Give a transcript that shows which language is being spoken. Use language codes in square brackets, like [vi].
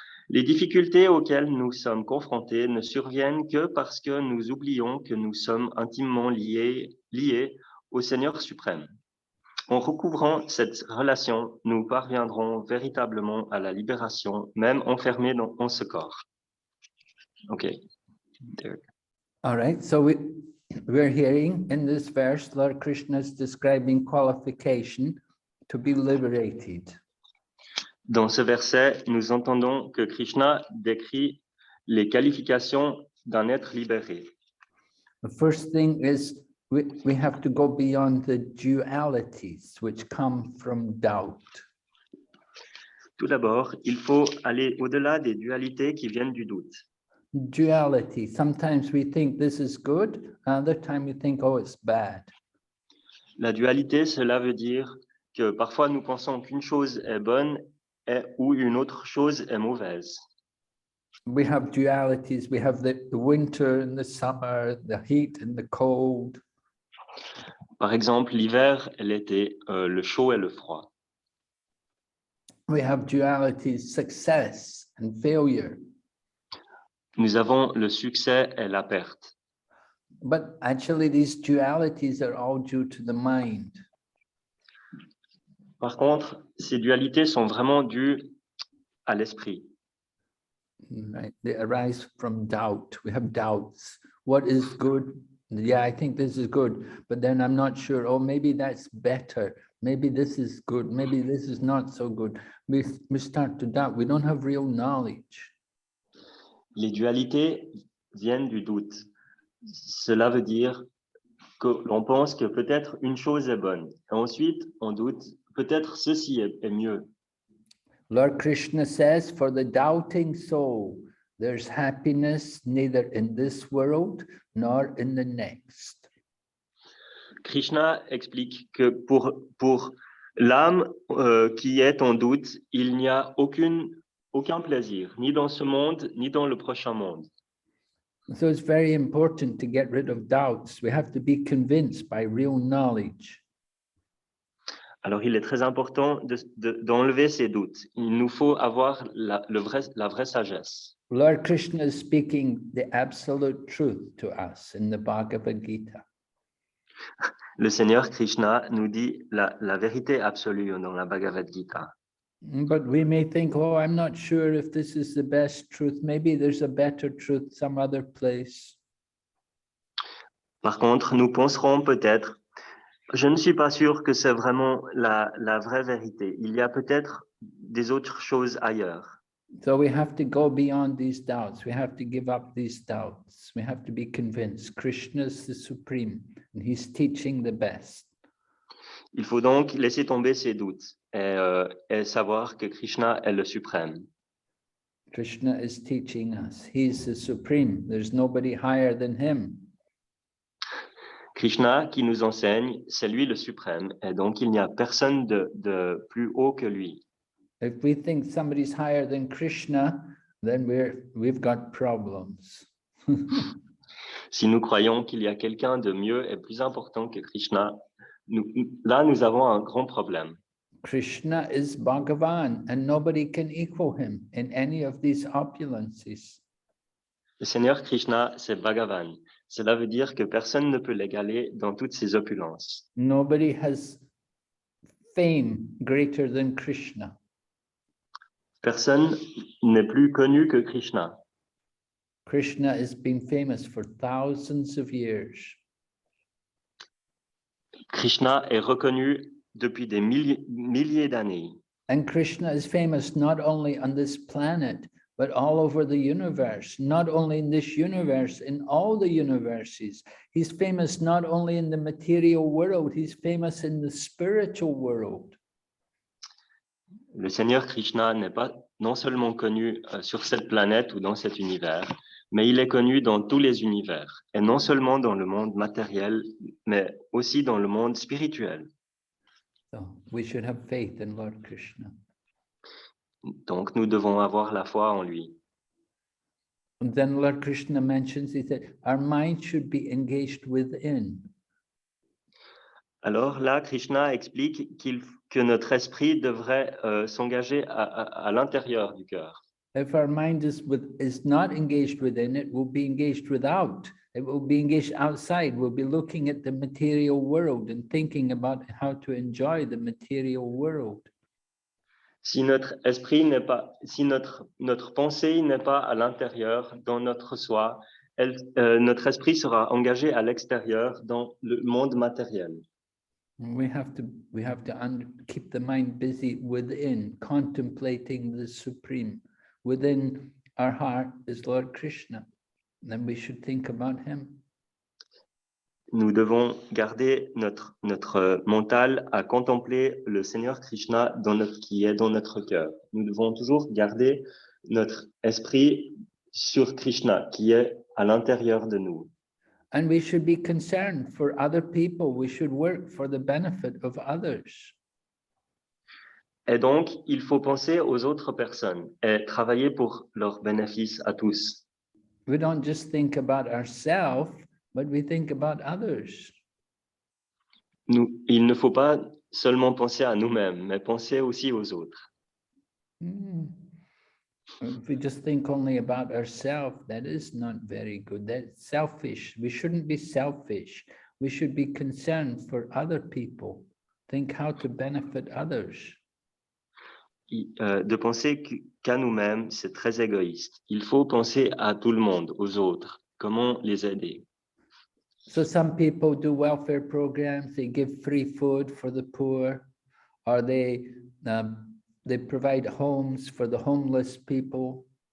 [fr] Les difficultés auxquelles nous sommes confrontés ne surviennent que parce que nous oublions que nous sommes intimement liés au Seigneur suprême. En recouvrant cette relation, nous parviendrons véritablement à la libération, même enfermés dans ce corps. [en] Okay. There. All right. So we're hearing in this verse, Lord Krishna is describing qualification to be liberated. [fr] Dans ce verset, nous entendons que Krishna décrit les qualifications d'un être libéré. [en] The first thing is we have to go beyond the dualities which come from doubt. [fr] Tout d'abord, il faut aller au-delà des dualités qui viennent du doute. [en] Duality. Sometimes we think this is good, another time we think, oh, it's bad. [fr] La dualité, cela veut dire que parfois nous pensons qu'une chose est bonne ou une autre chose est mauvaise. [en] We have dualities. We have the winter and the summer, the heat and the cold. [fr] Par exemple, l'hiver et l'été, le chaud et le froid. [en] We have dualities, success and failure. [fr] Nous avons le succès et la perte. [en] But actually, these dualities are all due to the mind. [fr] Par contre, ces dualités sont vraiment dues à l'esprit. [en] Right? They arise from doubt. We have doubts. What is good? Yeah, I think this is good, but then I'm not sure. Oh, maybe that's better. Maybe this is good. Maybe this is not so good. We start to doubt. We don't have real knowledge. [fr] Les dualités viennent du doute. Cela veut dire que l'on pense que peut-être une chose est bonne. Et ensuite, on doute, peut-être ceci est mieux. [en] Lord Krishna says, for the doubting soul, there's happiness neither in this world nor in the next. [fr] Krishna explique que pour l'âme qui est en doute, il n'y a aucun plaisir, ni dans ce monde, ni dans le prochain monde. [en] So it's very important to get rid of doubts. We have to be convinced by real knowledge. [fr] Alors, il est très important d'enlever ces doutes. Il nous faut avoir la vraie sagesse. [en] Lord Krishna is speaking the absolute truth to us in the Bhagavad Gita. [fr] Le Seigneur Krishna nous dit la vérité absolue dans la Bhagavad Gita. [en] But we may think, oh, I'm not sure if this is the best truth. Maybe there's a better truth some other place. [fr] Par contre, nous penserons peut-être, je ne suis pas sûr que c'est vraiment la vraie vérité. Il y a peut-être des autres choses ailleurs. [en] So we have to go beyond these doubts. We have to give up these doubts. We have to be convinced Krishna is the supreme and he's teaching the best. [fr] Il faut donc laisser tomber ces doutes et savoir que Krishna est le suprême. [en] Krishna is teaching us. He's the supreme. There's nobody higher than him. [fr] Krishna qui nous enseigne, c'est lui le suprême, et donc il n'y a personne de plus haut que lui. [en] If we think somebody's higher than Krishna, then we've got problems. [fr] Si nous croyons qu'il y a quelqu'un de mieux et plus important que Krishna, là nous avons un grand problème. [en] Krishna is Bhagavan and nobody can equal him in any of these opulences. [fr] Le Seigneur Krishna, c'est Bhagavan. Cela veut dire que personne ne peut l'égaler dans toutes ses opulences. [en] Nobody has fame greater than Krishna. [fr] Personne n'est plus connu que Krishna. [en] Krishna has been famous for thousands of years. [fr] Krishna est reconnu depuis des milliers d'années. [en] And Krishna is famous not only on this planet, but all over the universe, not only in this universe, in all the universes. He's famous not only in the material world, he's famous in the spiritual world. [fr] Le Seigneur Krishna n'est pas non seulement connu sur cette planète ou dans cet univers, mais il est connu dans tous les univers, et non seulement dans le monde matériel, mais aussi dans le monde spirituel. [en] So we should have faith in Lord Krishna. [fr] Donc nous devons avoir la foi en lui. [en] And then Lord Krishna mentions, he said, our mind should be engaged within. [fr] Alors là, Krishna explique que notre esprit devrait s'engager à l'intérieur du cœur. [en] If our mind is not engaged within, it will be engaged without. It will be engaged outside. We'll be looking at the material world and thinking about how to enjoy the material world. [fr] Si notre esprit n'est pas, si notre pensée n'est pas à l'intérieur, dans notre soi, notre esprit sera engagé à l'extérieur, dans le monde matériel. [en] We have to keep the mind busy within, contemplating the Supreme. Within our heart is Lord Krishna. Then we should think about him. [fr] Nous devons garder notre mental à contempler le Seigneur Krishna qui est dans notre cœur. Nous devons toujours garder notre esprit sur Krishna, qui est à l'intérieur de nous. [en] And we should be concerned for other people. We should work for the benefit of others. [fr] Et donc, il faut penser aux autres personnes et travailler pour leur bénéfice à tous. [en] We don't just think about ourselves, but we think about others. [fr] Il ne faut pas seulement penser à nous-mêmes, mais penser aussi aux autres. [en] If we just think only about ourselves, that is not very good. That's selfish. We shouldn't be selfish. We should be concerned for other people. Think how to benefit others. [fr] De penser qu'à nous-mêmes, c'est très égoïste. Il faut penser à tout le monde, aux autres, comment les aider. [en] So some people do welfare programs, they give free food for the poor, or they provide homes for the homeless people.